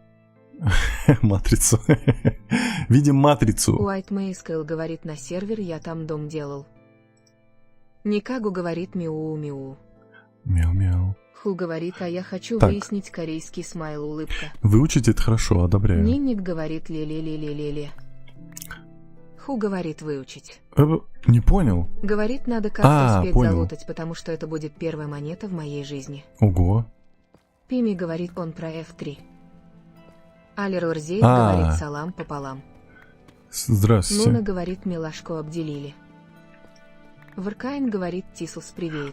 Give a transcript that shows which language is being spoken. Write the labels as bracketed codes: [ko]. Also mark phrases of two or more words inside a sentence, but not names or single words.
[ru] Матрицу. Видим матрицу. White Maze говорит, на сервер я там дом делал. Никагу говорит, миу-миу. Мяу-мяу. Ху говорит, а я хочу Так. выяснить корейский смайл улыбка. Выучить это хорошо, одобряю. Нинник говорит, ле-ле-ле-ле-ле-ле. Ху говорит, выучить. Не понял. Говорит, надо как-то успеть понял. залутать, потому что это будет первая монета в моей жизни. Ого. Пими говорит, он про F3. Алер Урзеев А. говорит, салам пополам. Здравствуйте. Нуна говорит, милашку обделили. Варкайн говорит, Тисус привет.